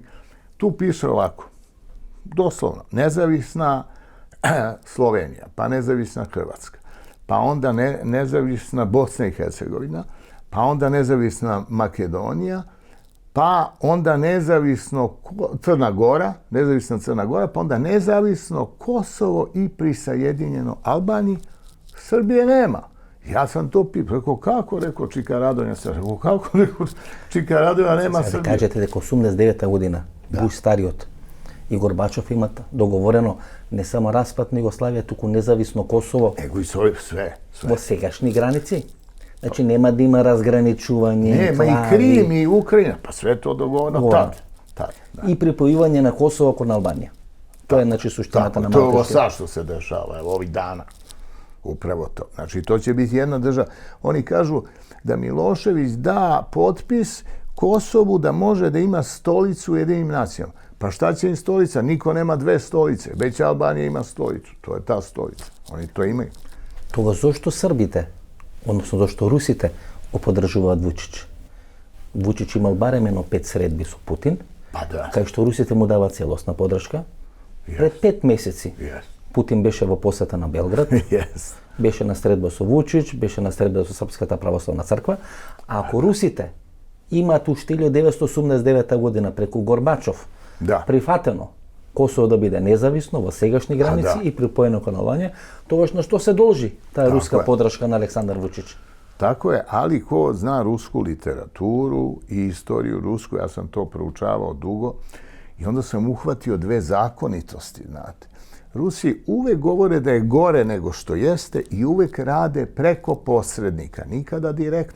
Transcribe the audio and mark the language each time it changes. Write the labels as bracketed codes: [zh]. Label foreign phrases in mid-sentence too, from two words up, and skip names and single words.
[sr] Tu piše ovako, doslovno, nezavisna Slovenija, pa nezavisna Hrvatska, pa onda nezavisna Bosna i Hercegovina, pa onda nezavisna Makedonija, pa onda nezavisno Crna Gora, pa onda nezavisno Kosovo i prisjedinjeno Albaniji, Srbije nema. Ja sam to rekao, kako, rekao Čika Radonja, Čika Radonja nema Srbije. Sada kažete дека 89. [mk] година Буш стариот и Горбачов имат договорено не само распад на Југославија, туку независно Косово. [sr] Nego i sve. [mk] Во сегашни граници. Значи нема да има разграничување, [sr] Nema i Krim i Ukrajina, pa sve to dogovoreno tad. [mk] И припојување на Косово кон Албанија. Тоа е значи суштината на [sr] To je ovo [mk] Малтешки. [sr] sad što se dešava, evo ovih dana. Upravo to. Znači, to će biti jedna država. Oni kažu da Milošević da potpis Kosovu da može da ima stolicu u Jedinim nacijama. Pa šta će im stolica? Niko nema dve stolice. Već Albanija ima stolicu. To je ta stolica. Oni to imaju. [mk] Тогаш зошто Србите, односно зошто Русите го поддржуваат Вучич? Вучич имал барем едно 5 средби со Путин, Pa da. кај што Русите му даваат целосна подршка. Пред 5 месеци Yes. Путин беше во посета на Белград, Yes. беше на средба со Вучич, беше на средба со Српската православна црква, а ако Русите имаат уште 1989 година преку Горбачов Да. прифатено Косово да биде независно во сегашни граници и припоено кон Албанија, тогаш на што се должи таа руска подршка на Александар Вучич? [sr] Tako je, ali ko zna rusku literaturu i istoriju rusku, ja sam to proučavao dugo i onda sam uhvatio dve zakonitosti, znate. Rusi uvek govore da je gore nego što jeste i uvek rade preko posrednika, nikada direktno.